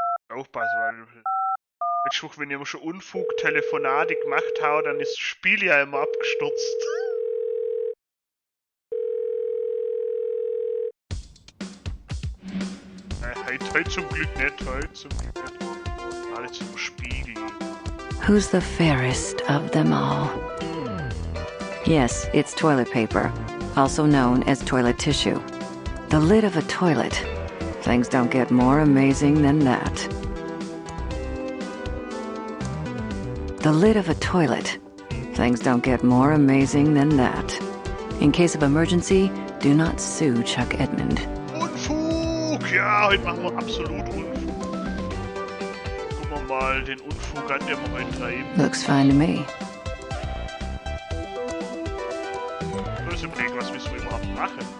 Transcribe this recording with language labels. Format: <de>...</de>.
<de>Aufpassen, weil letzte Woche, wenn ich schon Unfug-Telefonate gemacht habe, dann ist das Spiel ja immer abgestürzt. Heute zum Glück nicht, heute zum Glück nicht. Alle zum Spiegel.</de> <en>Who's the fairest of them all? Yes, it's toilet paper, also known as toilet tissue. The lid of a toilet. Things don't get more amazing than that. The lid of a toilet. Things don't get more amazing than that. In case of emergency, do not sue Chuck Edmund.</en> <de>Unfug! Ja, heute machen wir absolut Unfug. Gucken wir mal den Unfug an, den wir heute treiben.</de> <en>Looks fine to me.</en> <de>So ist überlegen, was müssen wir überhaupt machen?</de>